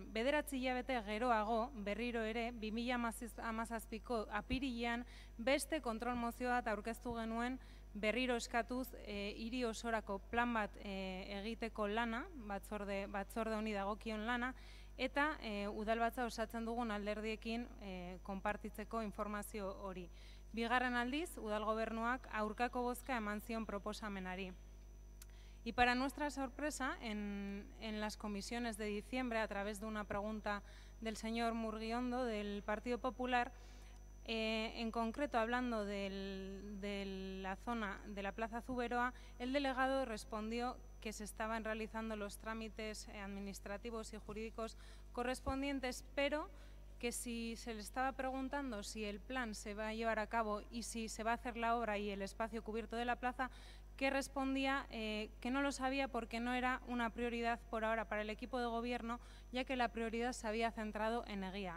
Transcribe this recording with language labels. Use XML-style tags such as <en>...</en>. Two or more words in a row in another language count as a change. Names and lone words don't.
<eu>9 hilabete geroago, berriro ere, 2017ko apirilean beste kontrol mozio bat aurkeztu genuen berriro eskatuz hiri osorako plan bat egiteko lana, batzorde honi dagokion lana, eta udalbatza osatzen dugun alderdiekin konpartitzeko informazio hori. Bigarren aldiz, udal gobernuak aurkako bozka eman zion proposamenari.</eu> <es>Y para nuestra sorpresa, en las comisiones de diciembre, a través de una pregunta del señor Murguiondo del Partido Popular, en concreto hablando de la zona de la Plaza Zuberoa, el delegado respondió que se estaban realizando los trámites administrativos y jurídicos correspondientes, pero que si se le estaba preguntando si el plan se va a llevar a cabo y si se va a hacer la obra y el espacio cubierto de la plaza, que respondía que no lo sabía porque no era una prioridad por ahora para el equipo de gobierno, ya que la prioridad se había centrado en Eguía.</es>